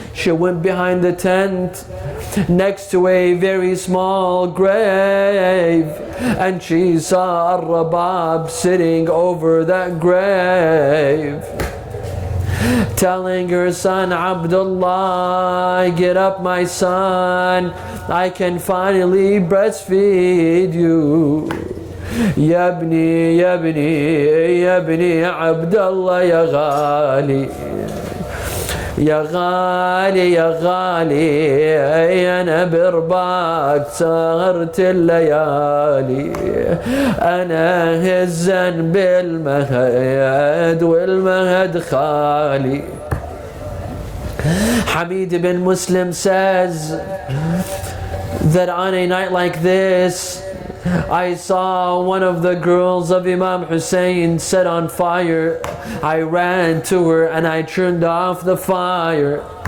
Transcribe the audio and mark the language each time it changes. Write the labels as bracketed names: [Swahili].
[English] She went behind the tent next to a very small grave, and she saw Ar-Rabab sitting over that grave, telling her son Abdullah, "Get up, my son, I can finally breastfeed you. [Arabic] يا ابني يا ابني يا ابني عبد الله يا غالي يا غالي يا غالي أنا برباك سهرت الليالي أنا هزن بالمهد والمهد خالي." [English] Hamid ibn Muslim says that on a night like this, I saw one of the girls of Imam Hussain set on fire. I ran to her and I turned off the fire.